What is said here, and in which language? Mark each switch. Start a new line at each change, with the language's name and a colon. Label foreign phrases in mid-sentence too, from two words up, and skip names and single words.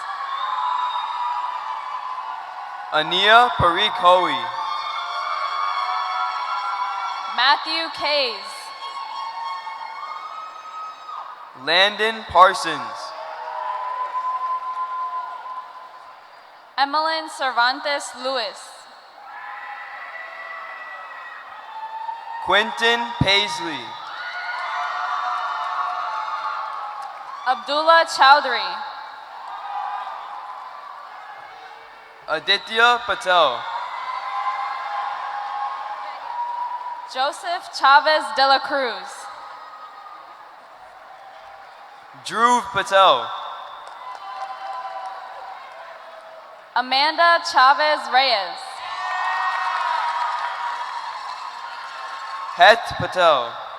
English: Ania Parikh Hoey. Matthew Kays. Landon Parsons. Emmeline Cervantes Lewis. Quentin Paisley. Abdullah Chowdhury. Aditya Patel. Joseph Chavez de la Cruz. Dhruv Patel. Amanda Chavez Reyes. Het Patel.